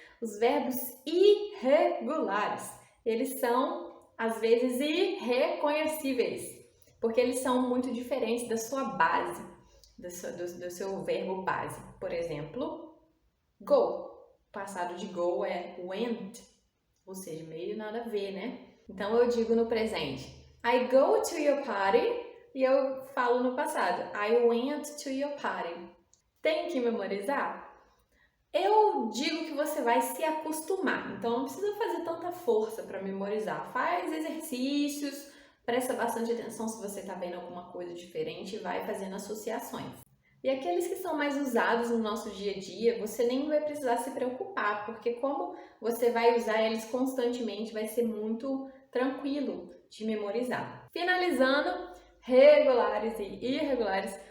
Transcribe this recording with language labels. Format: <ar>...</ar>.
<pt>Os verbos irregulares, eles são, às vezes, irreconhecíveis, porque eles são muito diferentes da sua base. Do seu verbo base. Por exemplo, go. O passado de go é went, ou seja, meio nada a ver, né? Então eu digo no presente,</pt> <en>I go to your party,</en> <pt>e eu falo no passado,</pt> <en>I went to your party.</en> <pt>Tem que memorizar? Eu digo que você vai se acostumar, então não precisa fazer tanta força para memorizar. Faz exercícios, presta bastante atenção se você está vendo alguma coisa diferente e vai fazendo associações. E aqueles que são mais usados no nosso dia a dia, você nem vai precisar se preocupar, porque como você vai usar eles constantemente, vai ser muito tranquilo de memorizar. Finalizando, regulares e irregulares,</pt>